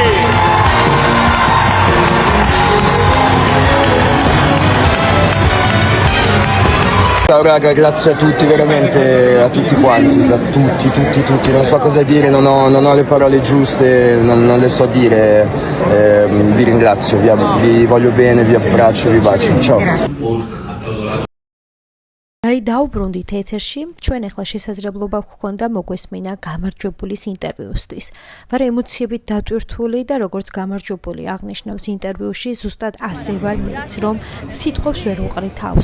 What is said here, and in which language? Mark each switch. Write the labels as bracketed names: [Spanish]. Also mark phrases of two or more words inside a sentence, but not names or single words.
[Italian] Ciao raga, grazie a tutti, veramente a tutti quanti, a tutti, non so cosa dire, non ho le parole giuste, non le so dire, vi ringrazio, vi voglio bene, vi abbraccio, vi bacio, ciao. [Georgian] აი დაუბრუნდით ეთერში, ჩვენ ახლა შესაძლებლობა გვქონდა მოგვესმინა გამარჯვებულის ინტერვიუსთვის. ვარ ემოციებით დატვირთული და როგორც გამარჯვებული აღნიშნავს ინტერვიუში, ზუსტად ასე ვარ მეც, რომ სიტყვებს ვერ უყრი თავს.